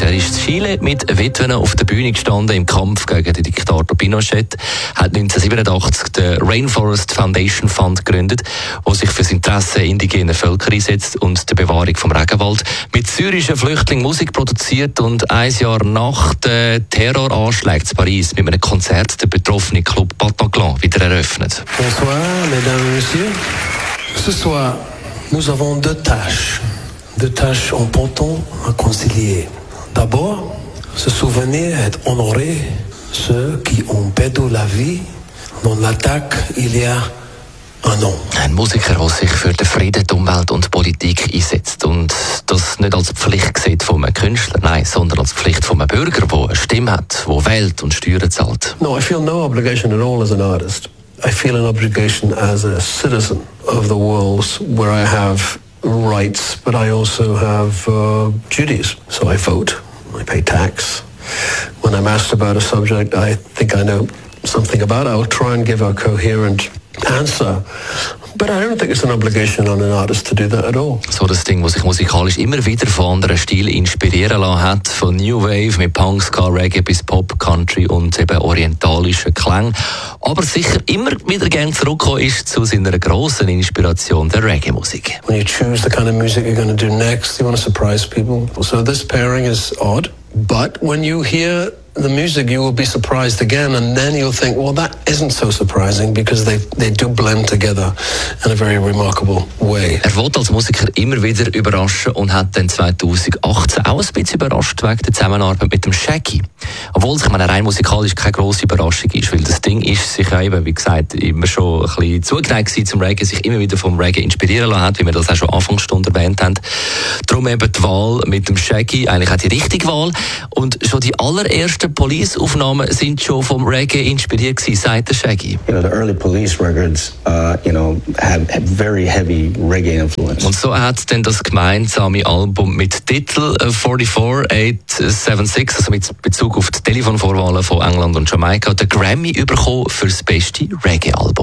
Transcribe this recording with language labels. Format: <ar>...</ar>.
<de>Er ist in Chile mit Witwen auf der Bühne gestanden im Kampf gegen den Diktator Pinochet, hat 1987 den Rainforest Foundation Fund gegründet, der sich für das Interesse indigener Völker einsetzt und die Bewahrung vom Regenwald, mit syrischen Flüchtlingen Musik produziert und ein Jahr nach den Terroranschlägen in Paris mit einem Konzert den betroffenen Club Bataclan wieder eröffnet.</de> <fr>Bonsoir, mesdames, messieurs. Ce soir, nous avons deux tâches importantes à concilier. D'abord, se souvenir et honorer ceux qui ont perdu la vie dans l'attaque il y a un an.</fr> <de>Ein Musiker, der sich für den Frieden, die Umwelt und die Politik einsetzt und das nicht als Pflicht sieht von einem Künstler, nein, sondern als Pflicht von einem Bürger, der eine Stimme hat, der wählt und Steuern zahlt.</de> <en>No, I feel no obligation at all as an artist. I feel an obligation as a citizen of the world where I have rights, but I also have duties. So I vote, I pay tax. When I'm asked about a subject I think I know something about, I'll try and give a coherent answer. But I don't think it's an obligation on an artist to do that at all.</en> <de>So das Ding, was sich musikalisch immer wieder von anderen Stilen inspirieren lassen hat, von New Wave mit Punk, Ska, Reggae bis Pop, Country und eben orientalischen Klang, aber sicher immer wieder gern zurückgekommen ist zu seiner grossen Inspiration der Reggae-Musik.</de> <en>When you choose the kind of music you're going to do next, you want to surprise people. So this pairing is odd, but when you hear the music, you will be surprised again, and then you'll think, well, that isn't so surprising, because they do blend together in a very remarkable way.</en> <de>Er wollte als Musiker immer wieder überraschen und hat dann 2018 auch ein bisschen überrascht wegen der Zusammenarbeit mit dem Shaggy. Obwohl es rein musikalisch keine grosse Überraschung ist, weil das Ding ist sich eben, wie gesagt, immer schon ein bisschen zugeneigt war zum Reggae, sich immer wieder vom Reggae inspirieren lassen hat, wie wir das auch schon Anfangsstunde erwähnt haben. Darum eben die Wahl mit dem Shaggy, eigentlich auch die richtige Wahl. Und schon die allerersten Police-Aufnahmen sind schon vom Reggae inspiriert gewesen, sagt der Shaggy.</de> <en>You know, the early Police records, you know, have very heavy Reggae influence.</en> <de>Und so hat dann das gemeinsame Album mit Titel 44876, also mit Bezug auf die Telefonvorwahlen von England und Jamaika, den Grammy bekommen für das beste Reggae-Album.</de>